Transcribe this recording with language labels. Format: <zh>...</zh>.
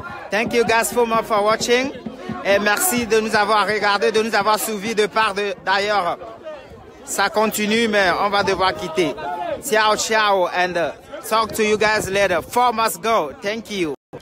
<en>Thank you guys so much for watching.</en> <fr>Et merci de nous avoir regardé, de nous avoir suivis de part d'ailleurs. Ça continue, mais on va devoir quitter.</fr> <en>Ciao, ciao, and talk to you guys later. Faure must go. Thank you.</en>